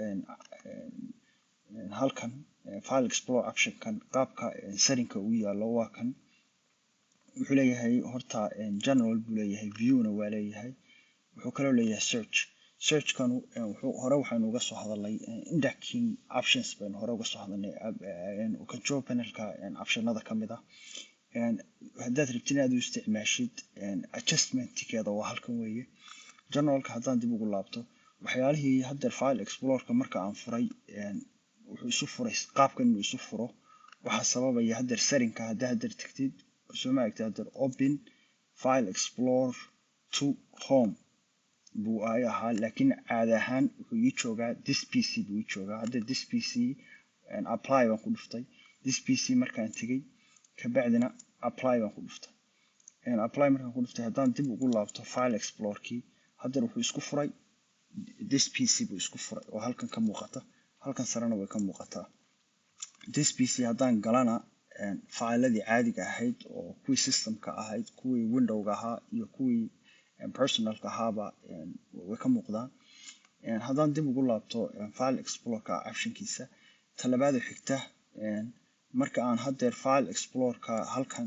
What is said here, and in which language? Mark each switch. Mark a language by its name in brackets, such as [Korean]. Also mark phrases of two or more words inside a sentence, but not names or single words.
[Somali] halkan [English] file explorer option [Somali] kan qaabka settingka uu yaalo waa kan wuxuu leeyahay horta general buu leeyahay viewna waa leeyahay wuxuu kaloo leeyahay search kan waxaanu uga soo hadalnay [English] indexing options [Somali] baynu hore uga soo hadalnay [English] control panelka [Somali] optionada kamid ah haddaad rabtid inaad u isticmaashid adjustmentkeeda waa halkan weeye generalka haddaan dib ugu laabto waxyaalihii hadda file explorerka marka aan furay wuxuu isu furay qaabkan inuu isu furo waxa sababaya hadda settingka hadda tagtid soo ma aragtid hadda [English] open file explorer to home [Somali] buu ahaa laakiin caadi ahaan wuxuu ii joogaa [English] this pc [Somali] buu ii joogaa hadda [English] this pc apply [Somali] baan ku dhuftay [English] this pc [Somali] markaan tagay ka bacdina apply baan ku dhuftay apply markaan ku dhuftay haddaan dib ugu laabto [English] file explorerkii [Somali] hadda wuxuu isku furay [English] this pc [Somali] buu isku furay oo halkan ka muuqata halkan sarena way ka muuqataa [English] this pc [Somali] haddaan galana failadii caadiga ahayd oo kuwii systemka ahayd kuwii windowga ahaa iyo kuwii personalka ahaaba way ka muuqdaan haddaan dib ugu laabto [English] file explorerka [Somali] optionkiisa talabaada xigta marka aan haddeer [English] file explorerka [Somali] halkan